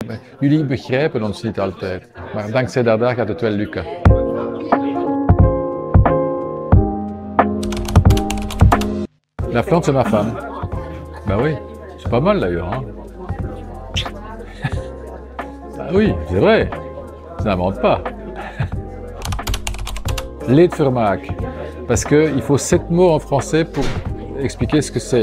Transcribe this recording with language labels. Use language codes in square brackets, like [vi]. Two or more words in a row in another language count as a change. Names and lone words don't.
[nl] Jullie begrijpen ons niet altijd, maar dankzij Dardar gaat het wel lukken. [fr] La Flandre, c'est ma femme. Bah oui, c'est pas mal d'ailleurs. Hein. Bah oui, c'est vrai, ça n'invente pas. Leedvermaak, parce qu'il faut 7 mots en français pour expliquer ce que c'est.